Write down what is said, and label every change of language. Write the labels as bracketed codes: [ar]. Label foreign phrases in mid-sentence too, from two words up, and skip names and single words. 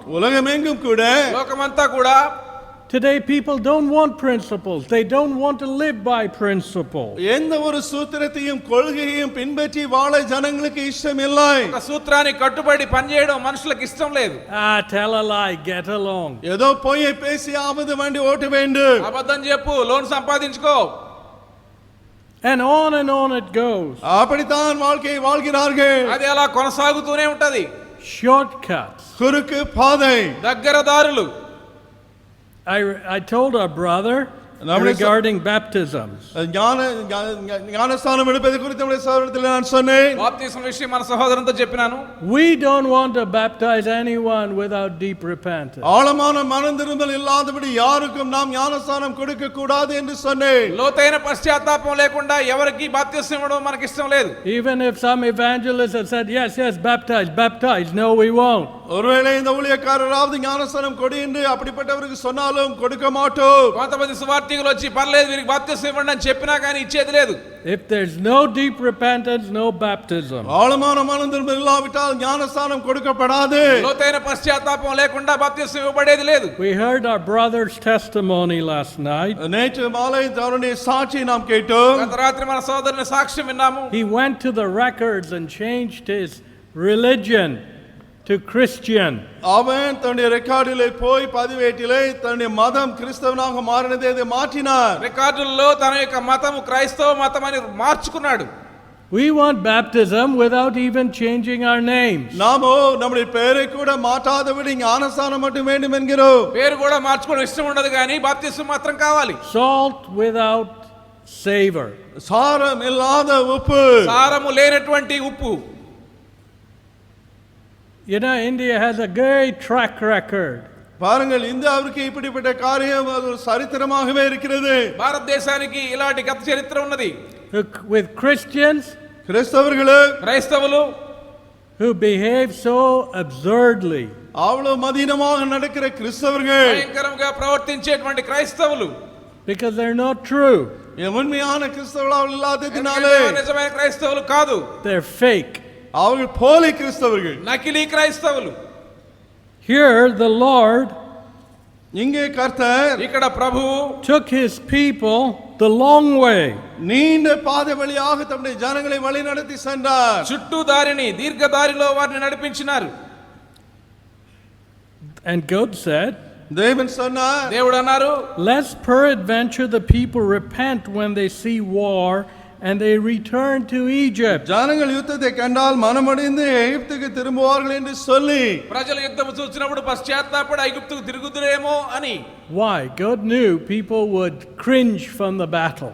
[ta] உலகமெங்கும் கூட [te] లోకమంతా కూడా [en] today people don't want principles. They don't want to live by principles. [ta] எந்த ஒரு சூத்திரத்தையும் கொள்கையையும் பின்பற்றி வாழ ஜனங்களுக்கு இஷ்டம் இல்லை. [te] ఒక సూత్రానికి కట్టుబడి పనిచేయడం మనుషులకు ఇష్టం లేదు. [en] Tell a lie, get along. [ta] ஏதோ பொய்யை பேசி ஆவது வண்டி ஓட்ட வேண்டும். [te] అబద్ధం చెప్పు, లోన్ సంపాదించుకో. [en] And on it goes. [ta] அப்படித்தான் வாழ்க்கையை வாழ்கிறார்கள். [te] అది అలా కొనసాగుతూనే ఉంటది. [en] Shortcuts. [ta] குறுக்கு பாதை. [te] దగ్గర దారులు. [en] I told our brother regarding baptisms. [ta] ஞானஸ்தானம் எடுப்பது குறித்து நம்முடைய சகோதரத்தில் நான் சொன்னேன். [te] బాప్తిసం విషయం మన సహోదరునితో చెప్పినాను. [en] We don't want to baptize anyone without deep repentance. [ta] ஆழமான மனம் திரும்பல் இல்லாதபடி யாருக்கும் நாம் ஞானஸ்தானம் கொடுக்க கூடாது என்று சொன்னேன். [te] లోతైన పశ్చాత్తాపం లేకుండా ఎవరికి బాప్తిసం ఇవ్వడం మనకి ఇష్టం లేదు. [en] Even if some evangelists have said, yes, baptize, no, we won't. [ta] ஒருவேளை இந்த ஊழியக்காரராவது ஞானஸ்தானம் கொடு என்று அப்படிப்பட்டவருக்கு சொன்னாலும் கொடுக்க மாட்டோம். [te] కొంతమంది సువార్థికులు వచ్చి పర్లేదు వీరికి బాప్తిసం ఇవ్వండి అని చెప్పినా కానీ ఇచ్చేది లేదు. [en] If there's no deep repentance, no baptism. [ta] ஆழமான மனம் திரும்பல் இல்லாவிட்டால் ஞானஸ்தானம் கொடுக்கப்படாது. [te] లోతైన పశ్చాత్తాపం లేకుండా బాప్తిసం ఇవ్వబడేది లేదు. [en] We heard our brother's testimony last night. [ta] நேற்று மாலை அவருடைய சாட்சியை நாம் கேட்டோம். [te] గత రాత్రి మన సోదరుని సాక్ష్యం విన్నాము. [en] He went to the records and changed his religion to Christian. [ta] அவன் தன்னுடைய ரெக்கார்டிலே போய் பதிவேட்டிலே தன்னுடைய மதம் கிறிஸ்தவனாக மாறினதை அதை மாற்றினார். [te] రికార్డుల్లో తన యొక్క మతము క్రైస్తవ మతం అని మార్చుకున్నాడు. [en] We want baptism without even changing our names. [ta] நாமோ நம்முடைய பெயரை கூட மாற்றாதபடி ஞானஸ்நானம் மட்டும் வேண்டும் என்கிறோம். [te] పేరు కూడా మార్చుకోవడం ఇష్టం ఉండదు కానీ బాప్తిసం మాత్రం కావాలి. [en] Salt without savor. [ta] சாரம் இல்லாத உப்பு. [te] సారము లేనటువంటి ఉప్పు. [en] You know, India has a great track record. [ta] பாருங்கள், இந்தியாவிற்கு இப்படிப்பட்ட காரியம் அது ஒரு சரித்திரமாகவே இருக்கிறது. [te] భారతదేశానికి ఇలాంటి గత చరిత్ర ఉన్నది. [en] With Christians [te] క్రైస్తవులు [en] who behave so absurdly. [ta] அவ்வளவு மதீனமாக நடக்கிற கிறிஸ்தவர்கள், [te] భయంకరంగా ప్రవర్తించేటువంటి క్రైస్తవులు, [en] because they're not true. [ta] உண்மையான கிறிஸ்தவர்கள் இல்லாததினாலே [te] నిజమైన క్రైస్తవులు కాదు, [en] they're fake. [ta] அவர்கள் போலி கிறிஸ்தவர்கள், [te] నకిలీ క్రైస్తవులు. [en] Here the Lord [ta] இங்கே கர்த்தர் [te] ఇక్కడ ప్రభువు [en] took his people the long way. [ta] நீண்ட பாதை வழியாக தம்முடைய ஜனங்களை வழி நடத்தி சென்றார். [te] చుట్టూ దారిని దీర్ఘ దారిలో వారిని నడిపించినారు. [en] And God said, [ta] தேவன் சொன்னார், [te] దేవుడు అన్నారు, [en] lest peradventure the people repent when they see war and they return to Egypt. [ta] ஜனங்கள் யுத்தத்தை கண்டால் மனமடைந்து எகிப்துக்கு திரும்புவார்கள் என்று சொல்லி, [te] ప్రజలు యుద్ధం చూసినప్పుడు పశ్చాత్తాపడి ఐగుప్తుకు తిరుగుదురేమో అని. [en] Why? God knew people would cringe from the battle.